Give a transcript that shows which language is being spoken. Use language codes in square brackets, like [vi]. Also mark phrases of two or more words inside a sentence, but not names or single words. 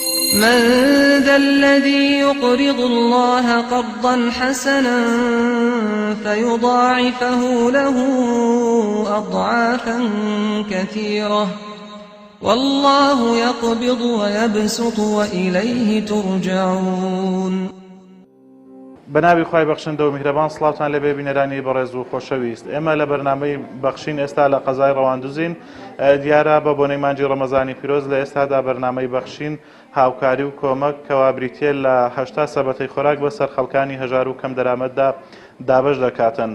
[ar] من ذا الذي يقرض الله قرضا حسنا فيضاعفه له أضعافا كثيرة والله يقبض ويبسط وإليه ترجعون. [ckb] بەناوی خوای بەخشندە و میهرەبان سڵاوتان لەبێ بینەرانی بەڕێز و خۆشەویست. ئێمە لە بەرنامەی بەخشین ئێستا لە قەزای ڕەواندوزین. دیارە بە بۆنەی مانجی ڕەمەزانی پیرۆز لە ئێستادا بەرنامەی بەخشین هاوکاری و کۆمەک کەوا بریتێ لە 80 سەبەتەی خۆراک بەسەر خەڵکانی هەژار و کەم دەرامەتدا دابەش دەکاتن.